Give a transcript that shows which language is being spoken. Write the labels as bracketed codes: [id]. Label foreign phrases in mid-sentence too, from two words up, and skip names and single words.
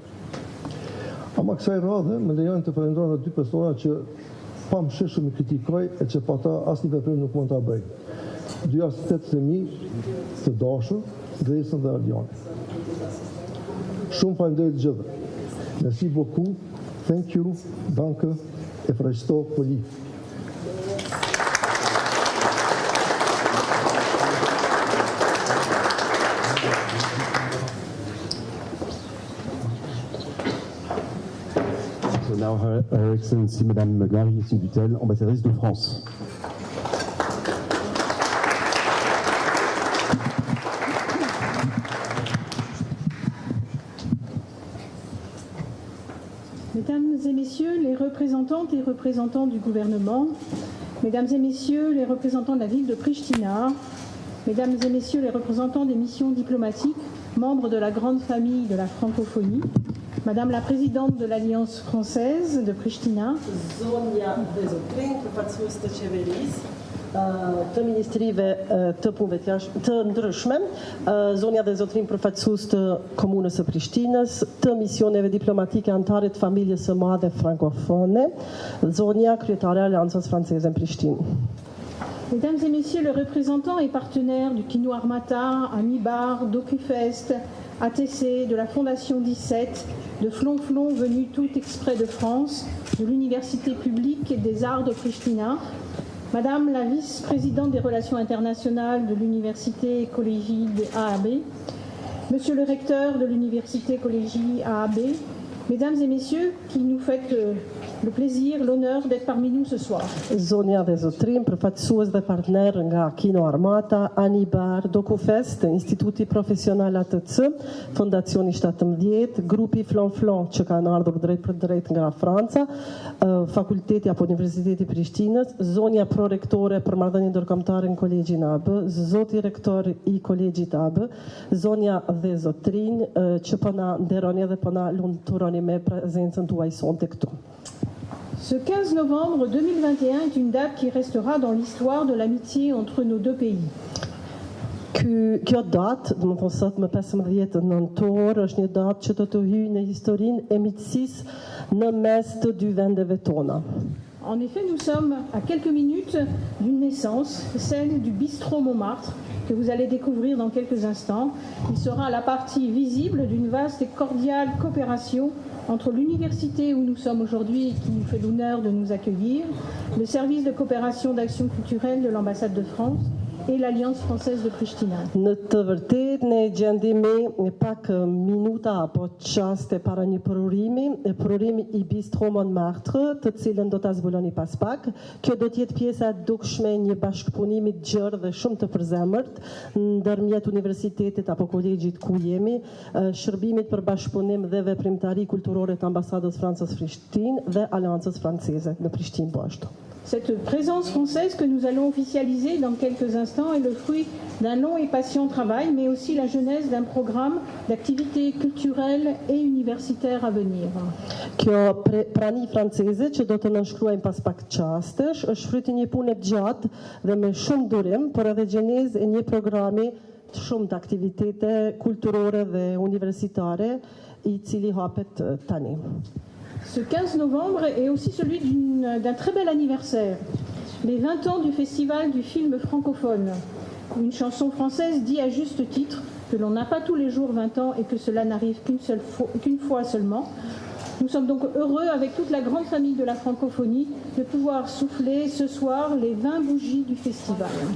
[sq] Ama kësaj radhe më lejoni të falenderoj edhe 2 persona që pa mëshirshëm I kritikoj e që pa ta asnjë veprim nuk mund ta bëj. 2 asistentë të mi të dashur, Dresën dhe Ardiani. Shumë faleminderit të gjithëve. [fr] Merci beaucoup. [en] Thank you. Danke. [el] Ευχαριστώ πολύ. [en] So now Her Excellency Madame Marie Butel, [fr] ambassadrice de France. Mesdames et messieurs les représentantes et représentants du gouvernement, mesdames et messieurs les représentants de la ville de Pristina, mesdames et messieurs les représentants des missions diplomatiques, membres de la grande famille de la francophonie, madame la présidente de l'Alliance française de Pristina, [sq] të ministrive të punëve të ndryshme, zonja dhe zotrin përfaqësues të komunës së Prishtinës, të misioneve diplomatike anëtare të familjes së madhe frankofone, zonja kryetare e Aleancës Franceze në Prishtinë. [fr] Mesdames et messieurs les représentants et partenaires du Kino Armata, Amibar, DocuFest, ATC, de la Fondation 17, de Flonflon venu tout exprès de France, de l'Université publique des arts de Pristina, Madame la vice-présidente des relations internationales de l'Université Collégie de AAB, Monsieur le recteur de l'Université Collégie AAB, Mesdames et Messieurs, qui nous faites le plaisir, l'honneur d'être parmi nous ce soir. [sq] Zonja dhe zotrim, përfaqësues dhe partner nga Kino Armata, Anibar, Dokufest, Instituti Profesional ATC, Fondacioni 17, Grupi Flonflon që kanë ardhur drejt për drejt nga Franca, Fakulteti apo Universiteti Prishtinës, zonja prorektore për marrëdhënie ndërkombëtare në Kolegjin AB, zoti rektor I Kolegjit AB, zonja dhe zotrinj që po na nderoni dhe po na lumturoni me prezencën tuaj sonte këtu. [fr] Ce 15 novembre 2021 est une date qui restera dans l'histoire de l'amitié entre nos deux pays. [sq] Kjo datë, do të thonë sot më 15 nëntor, është një datë që do të hyjë në historinë e miqësisë në mes të dy vendeve tona. [fr] En effet, nous sommes à quelques minutes d'une naissance, celle du bistrot Montmartre, que vous allez découvrir dans quelques instants. Il sera la partie visible d'une vaste et cordiale coopération entre l'université où nous sommes aujourd'hui et qui nous fait l'honneur de nous accueillir, le service de coopération d'action culturelle de l'ambassade de France et l'Alliance française de Pristina. [sq] Në të vërtetë ne gjendemi pak minuta apo çaste para një prurimi I Bistro Montmartre, të cilën do ta zbuloni pas pak. Kjo do të jetë pjesa e dukshme e një bashkëpunimi të gjerë dhe shumë të përzemërt ndërmjet universitetit apo kolegjit ku jemi, shërbimit për bashkëpunim dhe veprimtari kulturore të ambasadës Francës Prishtinë dhe Aleancës franceze në Prishtinë po ashtu. [fr] Cette présence française que nous allons officialiser dans quelques instants est le fruit d'un long et patient travail, mais aussi la genèse d'un programme d'activités culturelles et universitaires à venir. [sq] Kjo prani franceze që do të nënshkruajmë pas pak çastesh është fruti një pune të gjatë dhe me shumë durim, por edhe gjenezë e një programi të shumë të aktivitete kulturore dhe universitare I cili hapet tani. [fr] Ce 15 novembre est aussi celui d'un très bel anniversaire, les 20 ans du Festival du film francophone. Une chanson française dit à juste titre que l'on n'a pas tous les jours 20 ans et que cela n'arrive qu'une fois seulement. Nous sommes donc heureux, avec toute la grande famille de la francophonie, de pouvoir souffler ce soir les 20 bougies du festival.